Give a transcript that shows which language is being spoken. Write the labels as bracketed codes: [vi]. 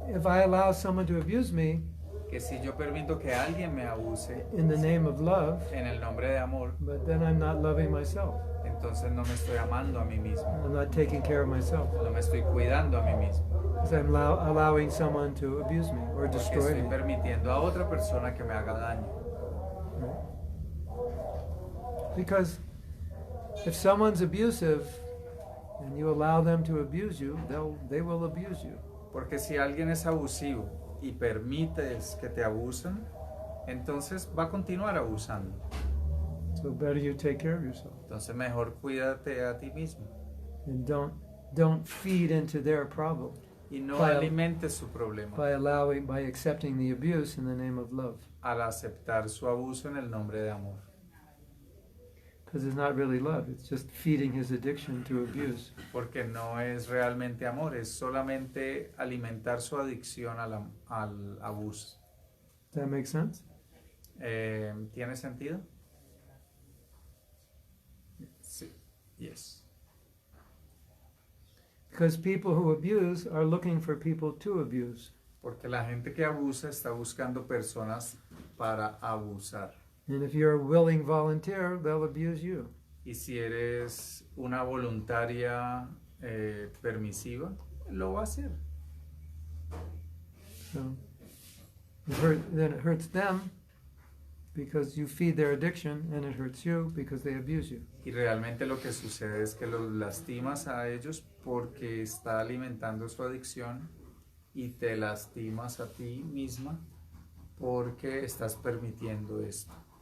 [en] if I allow someone to abuse me [es] que si yo permito que alguien me abuse [en] in the name of love, [es] en el nombre de amor, [en] but then I'm not loving myself. [es] entonces no me estoy amando a mí mismo, [en] I'm not taking care of myself. [es] no me estoy cuidando a mí mismo, [en] Because I'm allowing someone to abuse me or [es] porque [en] destroy [es] estoy [en] me. [es] permitiendo a otra persona que me haga daño. [en] Because if someone's abusive and you allow them to abuse you, they will abuse you. [es] Porque si alguien es abusivo y permites que te abusen, entonces va a continuar abusando. [en] So better you take care of yourself [es] Entonces mejor cuídate a ti mismo [en] and don't feed into their problem [es] y no [en] By- [es] alimentes su problema [en] by accepting the abuse in the name of love. [es] al aceptar su abuso en el nombre de amor. [en] Because it's not really love, it's just feeding his addiction to abuse. [es] Porque no es realmente amor, es solamente alimentar su adicción al abuso. [en] Does that make sense? [es] ¿Tiene sentido? Sí. [en] Yes. Because people who abuse are looking for people to abuse. [es] Porque la gente que abusa está buscando personas para abusar. [en] And if you're a willing volunteer, they'll abuse you. [es] Y si eres una voluntaria permisiva, lo va a hacer. [en] So then it hurts them because you feed their addiction, and it hurts you because they abuse you. [es] Y realmente lo que sucede es que los lastimas a ellos porque está alimentando su adicción y te lastimas a ti misma porque estás permitiendo esto.